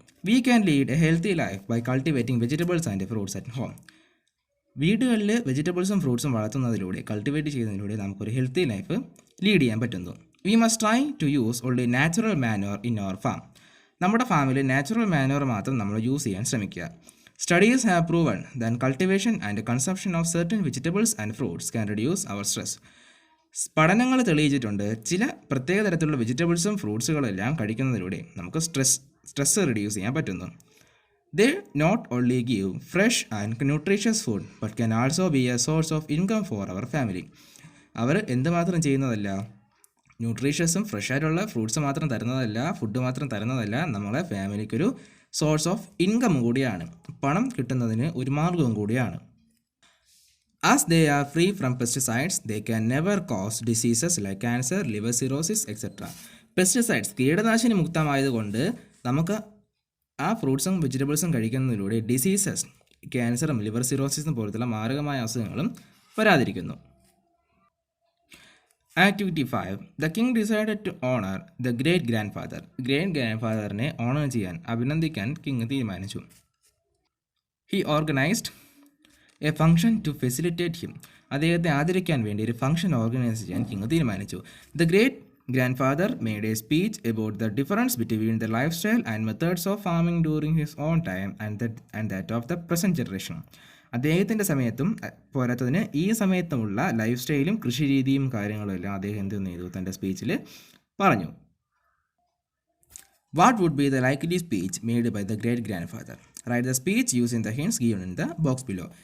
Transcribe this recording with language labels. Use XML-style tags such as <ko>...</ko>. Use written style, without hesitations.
<en>We can lead a healthy life by cultivating vegetables and fruits at home.</en> <ml>വീടുകളിൽ വെജിറ്റബിൾസും ഫ്രൂട്ട്സും വളർത്തുന്നതിലൂടെ, cultivate ചെയ്യുന്നതിലൂടെ നമുക്കൊരു ഹെൽത്തി ലൈഫ് ലീഡ് ചെയ്യാൻ പറ്റുന്നു.</ml> <en>We must try to use only natural manure in our farm.</en> <ml>നമ്മുടെ ഫാമിൽ natural manoeuvre മാത്രം നമ്മൾ യൂസ് ചെയ്യാൻ ശ്രമിക്കുക.</ml> <en>Studies have proven that cultivation and consumption of certain vegetables and fruits can reduce our stress.</en> <ml>പഠനങ്ങൾ തെളിയിച്ചിട്ടുണ്ട്, ചില പ്രത്യേക തരത്തിലുള്ള വെജിറ്റബിൾസും ഫ്രൂട്ട്സുകളെല്ലാം കഴിക്കുന്നതിലൂടെ നമുക്ക് സ്ട്രെസ് റിഡ്യൂസ് ചെയ്യാൻ പറ്റുന്നു.</ml> <en>They not only give fresh and nutritious food but can also be a source of income for our family.</en> <ml>അവർ എന്തുമാത്രം ചെയ്യുന്നതല്ല, ന്യൂട്രീഷ്യസും ഫ്രഷ് ആയിട്ടുള്ള ഫ്രൂട്ട്സ് മാത്രം തരുന്നതല്ല, ഫുഡ് മാത്രം തരുന്നതല്ല, നമ്മളെ ഫാമിലിക്കൊരു സോഴ്സ് ഓഫ് ഇൻകം കൂടിയാണ്, പണം കിട്ടുന്നതിന് ഒരു മാർഗവും കൂടിയാണ്.</ml> <en>As they are free from pesticides they can never cause diseases like cancer, liver cirrhosis etcetera.</en> <ml>Pesticides, കീടനാശിനി മുക്തമായതുകൊണ്ട് നമുക്ക് ആ ഫ്രൂട്ട്സും വെജിറ്റബിൾസും കഴിക്കുന്നതിലൂടെ ഡിസീസസ്, ക്യാൻസറും ലിവർ സിറോസിസും പോലത്തുള്ള മാരകമായ അസുഖങ്ങളും വരാതിരിക്കുന്നു.</ml> <en>Activity 5. The king decided to honour the great grandfather.</en> <ml>Great grand ഫാദറിനെ owner ചെയ്യാൻ, അഭിനന്ദിക്കാൻ king തീരുമാനിച്ചു.</ml> <en>He organised a function to felicitate him.</en> <ml>അദ്ദേഹത്തെ ആദരിക്കാൻ വേണ്ടി ഒരു ഫംഗ്ഷൻ ഓർഗനൈസ് ചെയ്യാൻ കിങ് തീരുമാനിച്ചു.</ml> <en>The great grandfather made a speech about the difference between the lifestyle and methods of farming during his own time and that of the present generation.</en> <ml>അദ്ദേഹത്തിൻ്റെ സമയത്തും പോരാത്തതിന് ഈ സമയത്തുമുള്ള life സ്റ്റൈലും കൃഷി രീതിയും കാര്യങ്ങളും എല്ലാം അദ്ദേഹം എന്ത് ചെയ്തു തൻ്റെ സ്പീച്ചിൽ പറഞ്ഞു.</ml> <en>What would be the likely speech made by the great grandfather? Write the speech using the hints given in the box below.</en>